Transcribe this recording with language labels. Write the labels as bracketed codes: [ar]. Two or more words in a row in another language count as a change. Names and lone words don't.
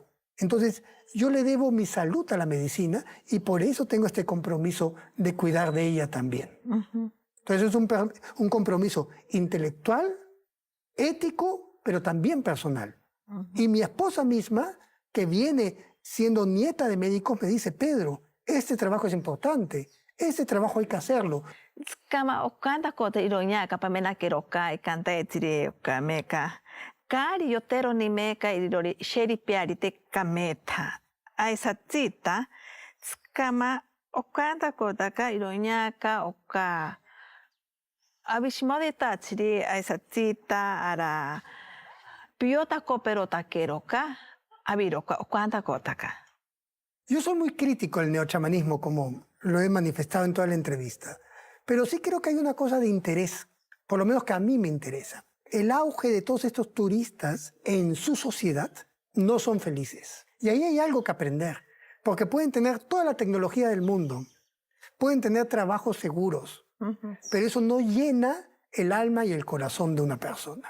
[es] Entonces, yo le debo mi salud a la medicina y por eso tengo este compromiso de cuidar de ella también. Entonces, es un compromiso intelectual, ético, pero también personal. Y mi esposa misma, que viene siendo nieta de médicos, me dice, Pedro, este trabajo es importante, este trabajo hay que hacerlo. [cni] Kama okanda kota ironya ka pamena keroka ikanta etire ka meka. Kari yotero ni meka irori sheri piarite kameta. Aisa cita, kama okanda kota ka ironya ka oka. Abishmodita chiri aisa cita ara piota koperota keroka. Abiroka okanda kota ka. [es] Yo soy muy crítico del neochamanismo, como lo he manifestado en toda la entrevista, pero sí creo que hay una cosa de interés, por lo menos que a mí me interesa. El auge de todos estos turistas en su sociedad no son felices. Y ahí hay algo que aprender, porque pueden tener toda la tecnología del mundo, pueden tener trabajos seguros, pero eso no llena el alma y el corazón de una persona.